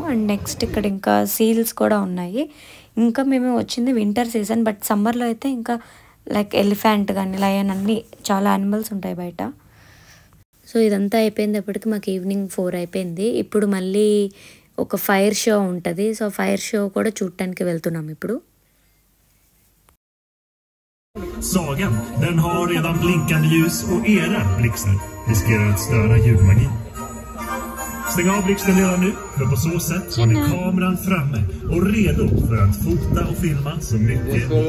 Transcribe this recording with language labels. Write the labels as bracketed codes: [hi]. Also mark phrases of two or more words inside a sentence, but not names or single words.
[en] and next [te] ఇక్కడ ఇంకా సీల్స్ కూడా ఉన్నాయి. ఇంకా మేము వచ్చింది [en] winter season, but [te] సమ్మర్లో అయితే ఇంకా [en] like elephant [te] కానీ లయన్ అన్నీ చాలా యానిమల్స్ ఉంటాయి బయట. సో ఇదంతా అయిపోయినప్పటికి మాకు ఈవినింగ్ 4 అయిపోయింది. ఇప్పుడు మళ్ళీ ఒక [en] fire show [te] ఉంటుంది. సో [en] fire show [te] కూడా చూడటానికి వెళ్తున్నాం ఇప్పుడు. [sv] Sagan, den har redan blinkande ljus och era blixtar riskerar att störa ljudmagin. Stäng av blixten redan nu, för på så sätt har ni kameran framme och redo för att fota och filma så mycket.